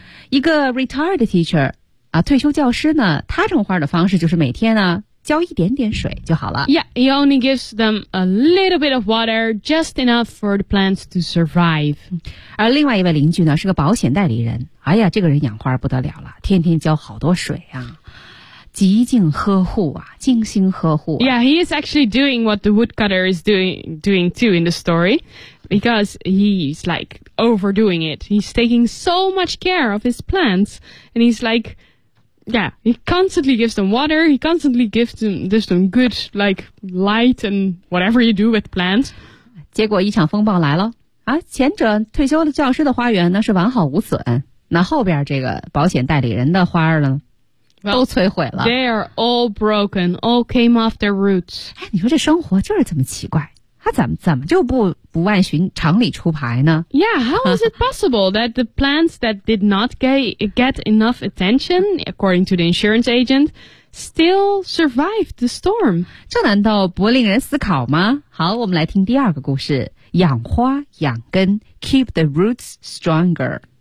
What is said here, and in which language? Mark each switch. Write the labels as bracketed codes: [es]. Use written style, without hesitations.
[zh] 一个 retired teacher 啊，退休教师呢，他种花的方式就是每天呢浇一点点水就好了。 [en] Yeah, he only gives them a little bit of water, just enough for the plants to survive. [zh] 而另外一位邻居呢，是个保险代理人。哎呀，这个人养花不得了了，天天浇好多水啊，极尽呵护啊，精心呵护啊。 [en] Yeah, he is actually doing what the woodcutter is doing too in the story. Because he's like overdoing it. He's taking so much care of his plants. And he's like, yeah, he constantly gives them water. He constantly gives them good, like, light and whatever you do with plants. [zh] 结果一场风暴来了。啊，前者退休的教师的花园呢是完好无损。那后边这个保险代理人的花呢 well, 都摧毁了。 [en] They are all broken, all came off their roots. [zh] 哎，你说这生活就是这么奇怪。他怎么就不按寻常理出牌呢？ [en] Yeah, how is it possible that the plants that did not get enough attention, according to the insurance agent, still survived the storm? [zh] 这难道不令人思考吗？好，我们来听第二个故事，养花养根， [en] keep the roots stronger.